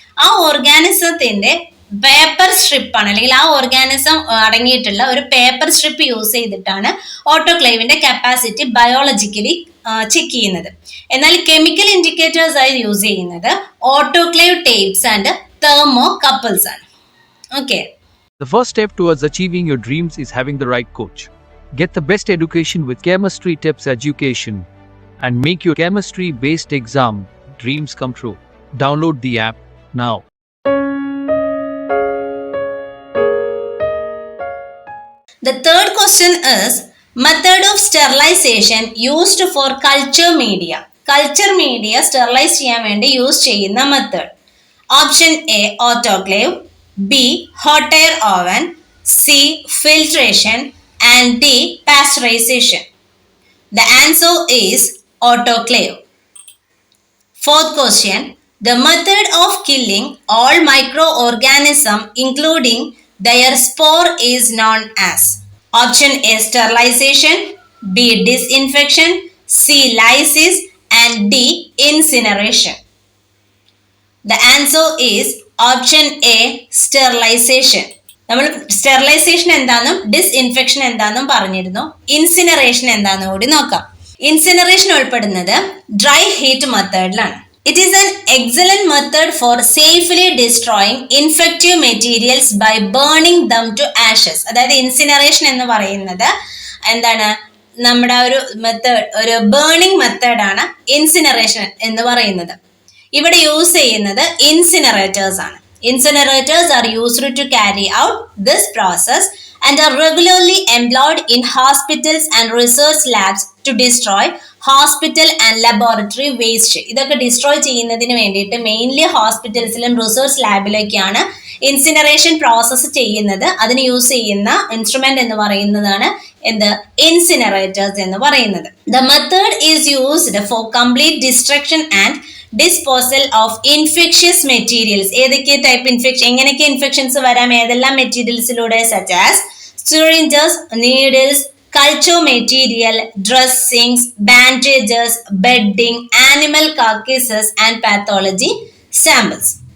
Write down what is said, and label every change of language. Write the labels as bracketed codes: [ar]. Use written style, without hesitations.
[ml] ആ ഓർഗാനിസത്തിന്റെ paper strip ആണ്, അല്ലെങ്കിൽ ആ ഓർഗാനിസം അടങ്ങിയിട്ടുള്ള ഒരു പേപ്പർ സ്ട്രിപ്പ് യൂസ് ചെയ്തിട്ടാണ് ഓട്ടോക്ലേവിന്റെ കപ്പാസിറ്റി ബയോളജിക്കലി ചെക്ക് ചെയ്യുന്നത്. എന്നാൽ കെമിക്കൽ ഇൻഡിക്കേറ്റേഴ്സ് ആയി യൂസ് ചെയ്യുന്നത് autoclave tapes and thermo couples ആണ്. Okay. [en] The first step towards achieving your dreams is having the right coach. Get the best education with Chemistry Tips Education and make your chemistry based exam dreams come true. Download the app now. The third question is method of sterilization used for culture media. [ml] Culture media sterilize ചെയ്യാൻ വേണ്ടി use ചെയ്യുന്ന method. Option A autoclave, B hot air oven, C filtration and D pasteurisation. [en] The answer is autoclave. Fourth question. The method of killing all microorganisms including their spore is known as. Option A sterilization, B disinfection, C lysis and D incineration. The answer is option A sterilization. [ml] നമ്മൾ sterilisation എന്താണെന്നും disinfection എന്താണെന്നും പറഞ്ഞിരുന്നു. Incineration എന്താണെന്ന് കൂടി നോക്കാം. Incineration ഉൾപ്പെടുന്നത് dry heat മെത്തേഡിലാണ്. [en] It is an excellent method for safely destroying infective materials by burning them to ashes. [ml] അതായത് incineration എന്ന് പറയുന്നത് എന്താണ്, നമ്മുടെ ഒരു മെത്തേഡ്, ഒരു ബേണിംഗ് മെത്തേഡാണ് ഇൻസിനറേഷൻ എന്ന് പറയുന്നത്. ഇവിടെ യൂസ് ചെയ്യുന്നത് ഇൻസിനറേറ്റേഴ്സ് ആണ്. [en] Incinerators are used to carry out this process and are regularly employed in hospitals and research labs to destroy hospital and laboratory waste. [ml] ഇതൊക്കെ ഡിസ്ട്രോയ് ചെയ്യുന്നതിന് വേണ്ടിയിട്ട് മെയിൻലി ഹോസ്പിറ്റൽസിലും റിസർച്ച് ലാബിലൊക്കെയാണ് ഇൻസിനറേഷൻ പ്രോസസ്സ് ചെയ്യുന്നത്. അതിന് യൂസ് ചെയ്യുന്ന instrument എന്ന് പറയുന്നതാണ് എന്ത്, ഇൻസിനറേറ്റേഴ്സ് എന്ന് പറയുന്നത്. [en] The method is used for complete destruction and disposal of infectious materials. [ml] ഏതൊക്കെ ടൈപ്പ് ഇൻഫെക്ഷൻ, എങ്ങനെയൊക്കെ ഇൻഫെക്ഷൻസ് വരാം, ഏതെല്ലാം മെറ്റീരിയൽസിലൂടെ, [en] Such as syringes, needles, culture material, dressings, bandages, bedding, animal carcasses and pathology samples.